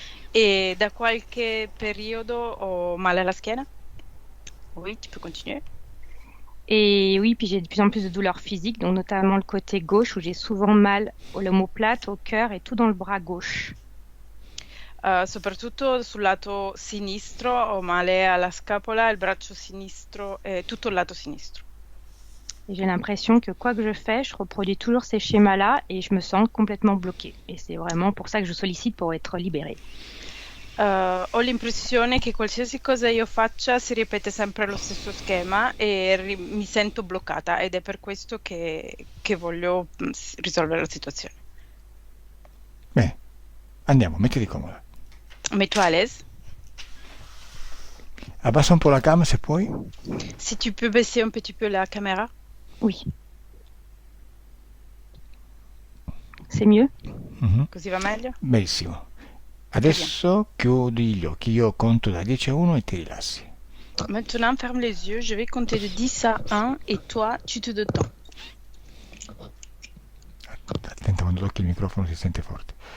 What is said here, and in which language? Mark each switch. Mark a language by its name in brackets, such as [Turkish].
[Italian] E da qualche periodo ho male alla schiena. [French] Oui, tu peux continuer. Et oui, puis j'ai de plus en plus de douleurs physiques, donc notamment le côté gauche où j'ai souvent mal l'omoplate, au cœur et tout dans le bras gauche. [Italian] Soprattutto sul lato sinistro ho male alla scapola, il braccio sinistro e tutto il lato sinistro. [French] Et j'ai l'impression que quoi que je fais, je reproduis toujours ces schémas-là et je me sens complètement bloquée. Et c'est vraiment pour ça que je sollicite pour être libérée. [Italian] Ho l'impressione che qualsiasi cosa io faccia si ripete sempre lo stesso schema e mi sento bloccata ed è per questo che voglio risolvere la situazione. Bene, andiamo, mettiti comoda. [French] Mets-toi à l'aise. [Italian] Abbassa un po' la cam se puoi. [French] Si tu peux baisser un petit peu la caméra. Oui, c'est mieux. Mhm. [Italian] Così va meglio? Benissimo. [French] Très bien. [Italian] Adesso chiudi gli occhi, io conto da 10 a 1 e ti rilassi. [French] Maintenant, ferme les yeux. Je vais compter de 10 à 1 et toi, tu te détends. [Italian] Attenta quando tocchi il microfono si sente forte.